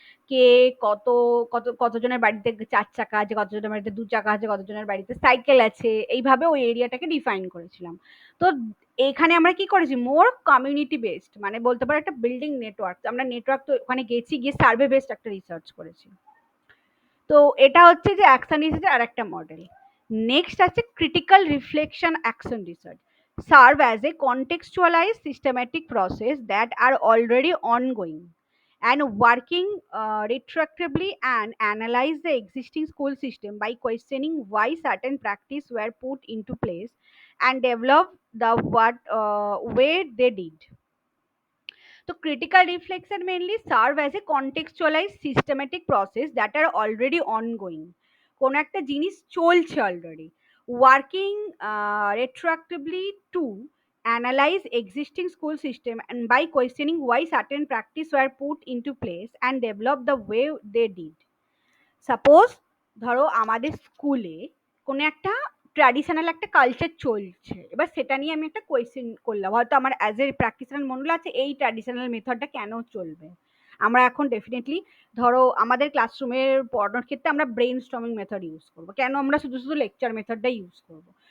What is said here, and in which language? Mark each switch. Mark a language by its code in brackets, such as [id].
[bn] কে কত কতজনের বাড়িতে চার চাকা আছে, কতজনের বাড়িতে দু চাকা আছে, কতজনের বাড়িতে সাইকেল আছে, এইভাবে ওই এরিয়াটাকে ডিফাইন করেছিলাম। তো এখানে আমরা কি করেছি, মোর কমিউনিটি বেসড, মানে বলতে পারো একটা বিল্ডিং নেটওয়ার্ক, আমরা নেটওয়ার্ক তো ওখানে গেছি, গিয়ে সার্ভে বেসড একটা রিসার্চ করেছি। তো এটা হচ্ছে যে অ্যাকশন রিসার্চের আর একটা মডেল। [en] Next আছে critical reflection action research, serve as a contextualized systematic process that are already ongoing and working retroactively and analyze the existing school system by questioning why certain practice were put into place and develop the what way they did. So critical reflection mainly serve as a contextualized systematic process that are already ongoing. [bn] কোন একটা জিনিস চলছে already, [en] Working retroactively to analyze existing school system and by questioning why certain practice were put into place and develop the way they did. [bn] Suppose ধরো আমাদের স্কুলে কোনো একটা traditional একটা কালচার চলছে, এবার সেটা নিয়ে আমি একটা কোয়েশ্চেন করলাম, হয়তো আমার অ্যাজ এ প্র্যাকটিশনাল মনে হলো আছে এই ট্র্যাডিশনাল মেথডটা কেন চলবে। আমরা এখন ডেফিনেটলি ধরো আমাদের ক্লাসরুমের পড়ানোর ক্ষেত্রে আমরা ব্রেন স্টর্মিং মেথড ইউজ করবো, কেন আমরা শুধু শুধু লেকচার মেথডটা ইউজ করবো।